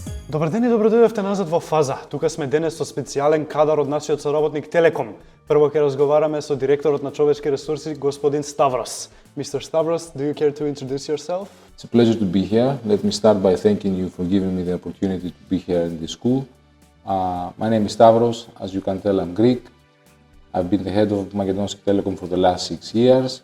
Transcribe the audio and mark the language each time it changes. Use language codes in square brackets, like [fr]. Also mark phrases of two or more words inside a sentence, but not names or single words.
[mk] Добар ден и добро дојдовте назад во Фаза. Тука сме денес со специјален кадар од нашиот соработник Телеком. Прво ќе разговараме со директорот на човечки ресурси, господин Stavros. Mr. [en] Stavros, do you care to introduce yourself? It's a pleasure to be here. Let me start by thanking you for giving me the opportunity to be here in this school. My name is Stavros. As you can tell, I'm Greek. I've been the head of Makedonski Telecom for the last 6 years.